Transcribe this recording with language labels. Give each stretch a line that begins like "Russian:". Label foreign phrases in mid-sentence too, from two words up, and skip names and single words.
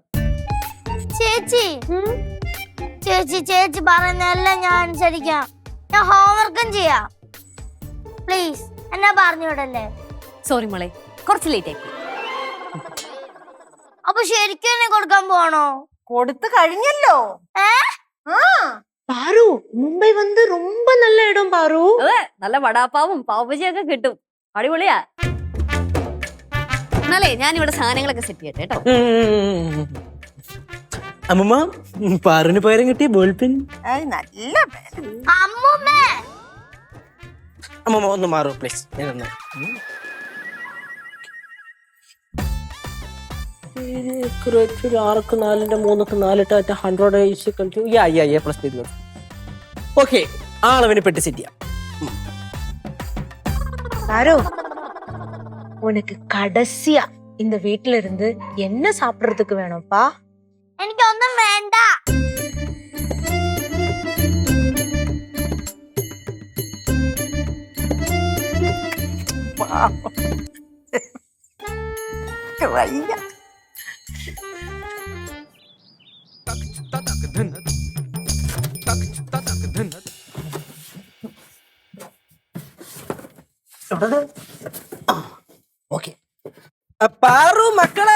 Malayalam: ചേച്ചി ചേച്ചി ചേച്ചി പറയുന്നതെല്ലാം ഞാൻ അനുസരിക്കാം. ഞാൻ ഹോംവർക്കും ചെയ്യാം. പ്ലീസ് എന്നെ പറഞ്ഞു വിടല്ലേ. സോറി മോളെ, കുറച്ച് ലേറ്റ് ആയി. അപ്പൊ ശരിക്കും എന്നെ കൊടുക്കാൻ പോവാണോ? കൊടുത്തു കഴിഞ്ഞല്ലോ.
Tamil: பாரு மும்பை வந்து ரொம்ப நல்ல இடம் பாரு.
Malayalam: അതെ, നല്ല വടാപ്പാവും പാവബജിയൊക്കെ കിട്ടും, അടിപൊളിയാ. എന്നാലേ ഞാൻ ഇവിടെ സാധനങ്ങളൊക്കെ സെറ്റ് ചെയ്യട്ടെ കേട്ടോ. അമ്മമ്മ, പാറിന് പകരം കിട്ടിയ
English: ball pen.
Malayalam: നല്ല അമ്മൂമ്മേ അമ്മമ്മ ഒന്ന് മാറൂ പ്ലീസ്. ഞാനൊന്ന് 4 ഓക്കെ, ആളവിന് പെട്ടി സെറ്റ് ചെയ്യാം.
Tamil: பாரு உனக்கு கடைசியா இந்த வீட்ல இருந்து என்ன சாப்பிடுறதுக்கு வேணும்ப்பா?
Malayalam: എനിക്കൊന്നും വേണ്ട. വയ്യ. ഓക്കെ പാറു മക്കളെ,